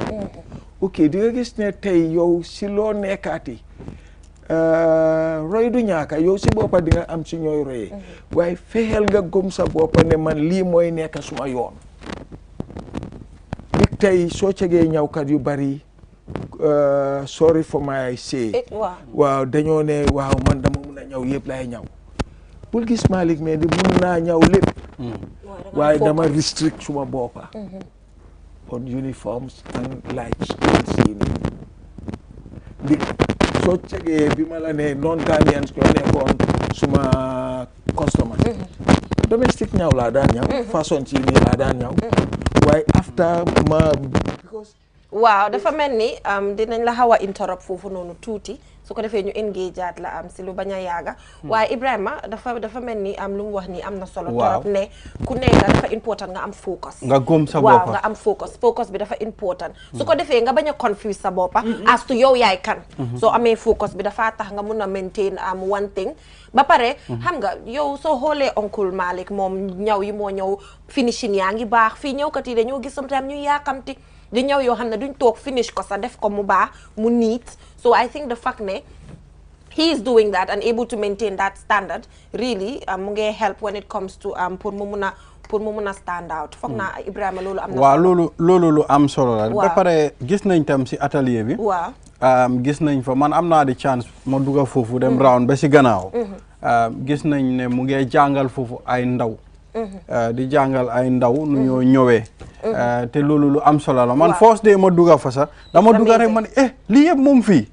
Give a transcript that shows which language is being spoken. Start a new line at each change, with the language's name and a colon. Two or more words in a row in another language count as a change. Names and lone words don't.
Wolof: ok di nga gis ne tey yow si loo nekkaati roy du ñaaka yow si boppa di nga am si ñooy royee waaye fexeel nga gëm sa boppa ne man lii mooy nekk suma yoon tey soo cegee ñawkat yu bari
English: sorry for my say
Wolof: waaw dañoo ne waaw man dama mun a ñaw yëpp lay ñaw bul gis Malick mais di mun naa ñaw lépp waaye dama restrict suma boppa
English: on uniforms and lights
Wolof: di soo cegee bi ma la ne non Gambians ñoo nekkoon suma customers domestic ñaw laa daan ñaw façon ci nii laa daan ñaw waaye after ma because waaw dafa mel ni dinañ la xaw a interrupt foofu noonu tuuti su ko defee ñu engage at la si lu bañ a yaaga waaye Ibrahima dafa mel ni lu mu wax nii am na solo torop ne ku nekk dafa important nga am focus nga gëm sa waaw boppa nga am focus bi dafa important su ko defee nga bañ a confuse sa boppa
English: as to
Wolof: yow yaay kan soo amee focus bi dafa tax nga mun a
English: maintain one thing
Wolof: ba pare xam nga yow soo xoolee oncle Malick moom ñaw yi moo ñëw finishing yaa ngi baax fii ñëwkat yi dañoo gis sometimes ñu yaakamti di ñëw yoo xam ne duñ toog finish ko sa def ko mu baax mu neat
English: so I think the fact
Wolof: ne
English: he is doing that and able to maintain that standard really
Wolof: mu ngi help
English: when it comes to
Wolof: pour mu mun a
English: stand out
Wolof: foog naa Ibrahima loolu am na waaw loolu lu am solo la ba pare gis nañ tam si atelier bi waaw gis nañ fa man am naa di chance ma dugga foofu dem round ba si gannaaw gis nañ ne mu ngi jàngal foofu ay ndaw di jàngal ay ndaw nu ñoo ñëwee te loolu lu am solo la man
English: first day
Wolof: ma dugga fa sax dama dugga rek man lii yëpp moom fii